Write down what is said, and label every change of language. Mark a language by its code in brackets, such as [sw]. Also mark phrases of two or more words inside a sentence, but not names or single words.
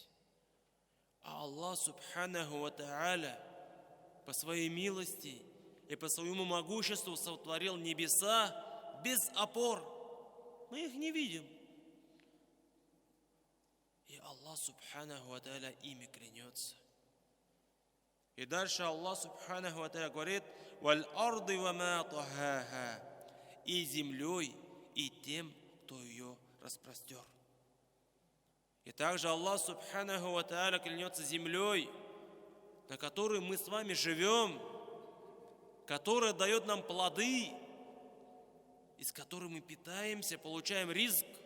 [ru] А Аллах [ar] سبحانه وتعالى [ru] по своей милости и по своему могуществу сотворил небеса без опор. Мы их не видим. И Аллах [ar] سبحانه وتعالى [ru] ими клянется. И дальше Аллах [ar] سبحانه وتعالى [ru] говорит: [ar] «والأرض وما طحاها», [ru] и землей, и тем, кто ее распростер. И также Аллах [ar] سبحانه وتعالى [ru] клянется землей, на которой мы с вами живем, которая дает нам плоды, из которой мы питаемся, получаем ризк.